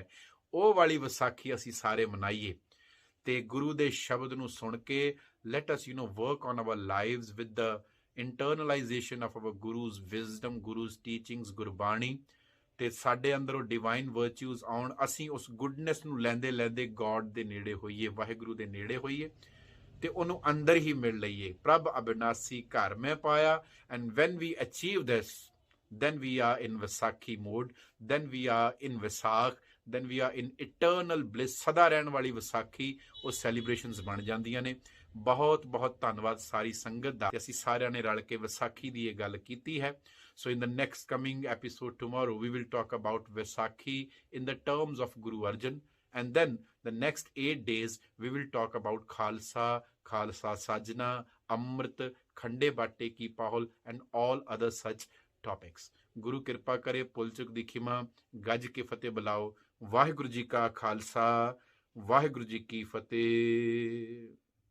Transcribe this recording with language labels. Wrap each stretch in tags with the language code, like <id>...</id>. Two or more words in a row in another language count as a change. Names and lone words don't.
<pa>ਉਹ ਵਾਲੀ ਵਿਸਾਖੀ ਅਸੀਂ ਸਾਰੇ ਮਨਾਈਏ ਤੇ ਗੁਰੂ ਦੇ ਸ਼ਬਦ ਨੂੰ ਸੁਣ ਕੇ</pa> <en>let us work on our lives with the internalization of our Guru's wisdom, Guru's teachings,</en> <pa>ਗੁਰਬਾਣੀ, ਤੇ ਸਾਡੇ ਅੰਦਰ ਉਹ</pa> <en>divine virtues</en> <pa>ਆਉਣ, ਅਸੀਂ ਉਸ ਗੁੱਡਨੈਸ ਨੂੰ ਲੈਂਦੇ ਲੈਂਦੇ ਗੋਡ ਦੇ ਨੇੜੇ ਹੋਈਏ, ਵਾਹਿਗੁਰੂ ਦੇ ਨੇੜੇ ਹੋਈਏ ਤੇ ਉਹਨੂੰ ਅੰਦਰ ਹੀ ਮਿਲ ਲਈਏ। ਪ੍ਰਭ ਅਬਿਨਾਸੀ ਘਰ ਮੈਂ ਪਾਇਆ।</pa> <en>and when we achieve this, then we are in Vaisakhi mode, then we are in Vaisakh, then we are in eternal bliss,</en> <pa>ਸਦਾ ਰਹਿਣ ਵਾਲੀ ਵਿਸਾਖੀ, ਉਹ ਸੈਲੀਬ੍ਰੇਸ਼ਨਸ ਬਣ ਜਾਂਦੀਆਂ ਨੇ। ਬਹੁਤ ਬਹੁਤ ਧੰਨਵਾਦ ਸਾਰੀ ਸੰਗਤ ਦਾ, ਅਸੀਂ ਸਾਰਿਆਂ ਨੇ ਰਲ ਕੇ ਵਿਸਾਖੀ ਦੀ ਇਹ ਗੱਲ ਕੀਤੀ ਹੈ।</pa> <en>So in the next coming episode tomorrow, we will talk about Vaisakhi in the terms of Guru Arjan. And then the next 8 days, we will talk about Khalsa,</en> <pa>ਖ਼ਾਲਸਾ ਸਾਜਨਾ,</pa> <en>Amrit, Khande Batte Ki Pahol, and all other such topics.</en> <pa>ਗੁਰੂ ਕਿਰਪਾ ਕਰੇ, ਭੁੱਲ ਚੁੱਕ ਦੀ ਖਿਮਾ, ਗੱਜ ਕੇ ਫਤਿਹ ਬੁਲਾਓ। ਵਾਹਿਗੁਰੂ ਜੀ ਕਾ ਖਾਲਸਾ, ਵਾਹਿਗੁਰੂ ਜੀ ਕੀ ਫਤਿਹ।</pa>